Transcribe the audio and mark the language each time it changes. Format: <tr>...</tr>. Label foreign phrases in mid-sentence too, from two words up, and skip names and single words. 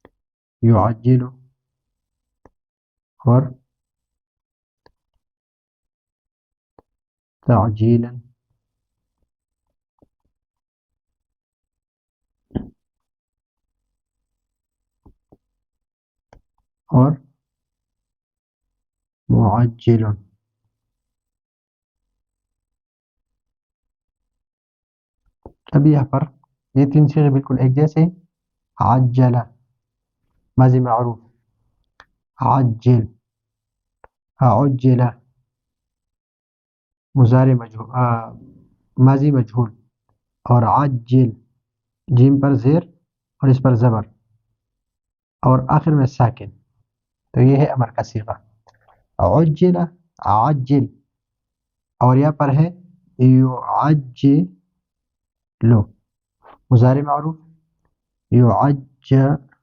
<ur>یعجل، اور تعجیلا اور معجل. اب یہاں پر یہ تین صیغے بالکل ایک جیسے. عجل ماضی معروف، عجل عجل مضارع مجهول ماضی مجهول، اور عجل جیم پر زیر اور اس پر زبر اور آخر میں ساکن. تو یہ ہے امر کا صیغہ. عجل عجل، اور یہاں پر ہے یعجل مضارع معروف، یعجل.</ur>